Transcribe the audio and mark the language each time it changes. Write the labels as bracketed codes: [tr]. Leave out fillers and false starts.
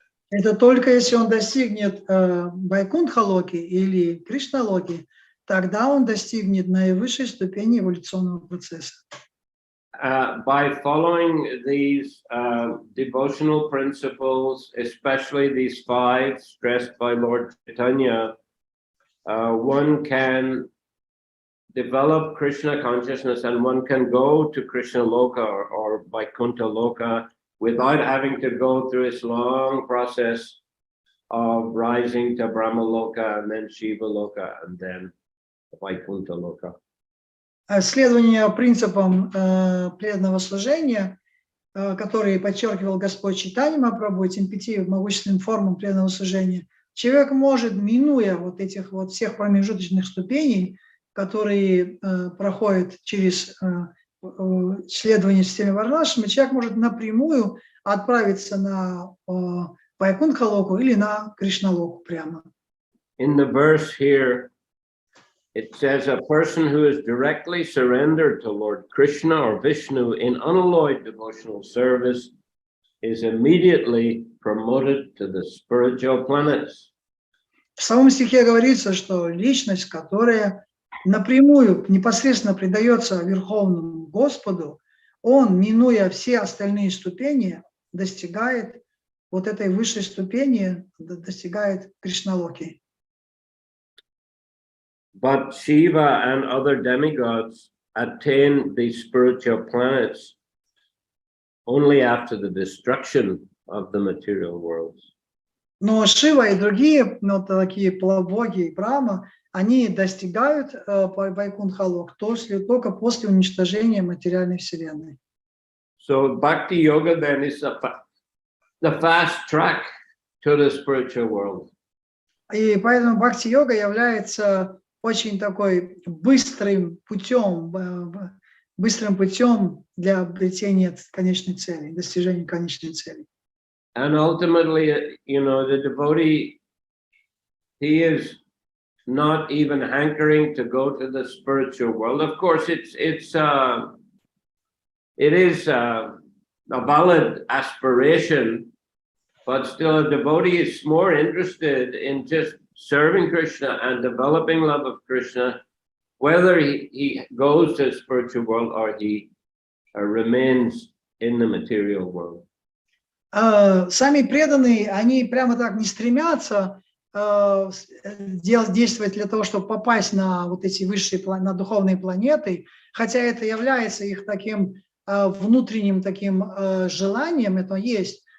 [ru] Это только если он достигнет Вайкунтха-локи или Кришна-локи, тогда он достигнет наивысшей ступени эволюционного процесса. [en] By following these devotional principles, especially these 5 stressed by Lord Chaitanya, one can develop Krishna consciousness and one can go to Krishna Loka or Vaikuntha Loka without having to go through this long process of rising to Brahma Loka and then Shiva Loka and then Vaikuntha Loka. [ru] Следование принципам преданного служения, которые подчеркивал Господь Чайтанья Махапрабху, этим 5 могущественным формам преданного служения, человек может, минуя вот этих вот всех промежуточных ступеней, которые проходят через следование системе Варнашрама, человек может напрямую отправиться на Вайкунтха-локу или на Кришна-локу прямо. [en] In the verse here, it says a person who is directly surrendered to Lord Krishna or Vishnu in unalloyed devotional service is immediately promoted to the spiritual planets. [ru] В самом стихе говорится, что личность, которая напрямую, непосредственно предается Верховному Господу, он, минуя все остальные ступени, достигает вот этой высшей ступени, достигает Кришналоки. [en] But Shiva and other demigods attain these spiritual planets only after the destruction of the material worlds. [ru] Но Шива и другие, такие боги и Брахма, они достигают Вайкунтха-лок только после уничтожения материальной вселенной. [en] So Bhakti Yoga then is the fast track to the spiritual world. [ru] И поэтому Бхакти-йога является очень такой быстрым путем для обретения конечной цели, достижения конечной цели. [en] And ultimately, you know, the devotee, he is not even hankering to go to the spiritual world. Of course, it is a valid aspiration, but still a devotee is more interested in just serving Krishna and developing love of Krishna, whether he goes to the spiritual world or he remains in the material world. [ru] Сами преданные, они прямо так не стремятся действовать для того, чтобы попасть на вот эти высшие, на духовные планеты, хотя это является их таким внутренним таким желанием, это есть.